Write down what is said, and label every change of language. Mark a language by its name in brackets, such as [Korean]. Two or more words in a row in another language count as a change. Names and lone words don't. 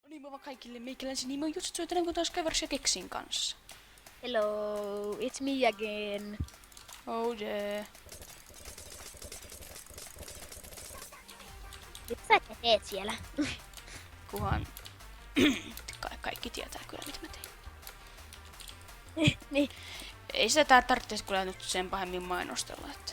[Finnish] Tervetuloa kaikille, meikäläisen nimi on Jutsu, joten kun taas Kevers ja Keksin kanssa. [English] Hello, it's me again. Oh yeah. [Finnish] Mitä sä teet siellä? Kuhan kaikki tietää kyllä mitä mä tein. Niin. Ei sitä tarvitse kyllä nyt sen pahemmin mainostella, että...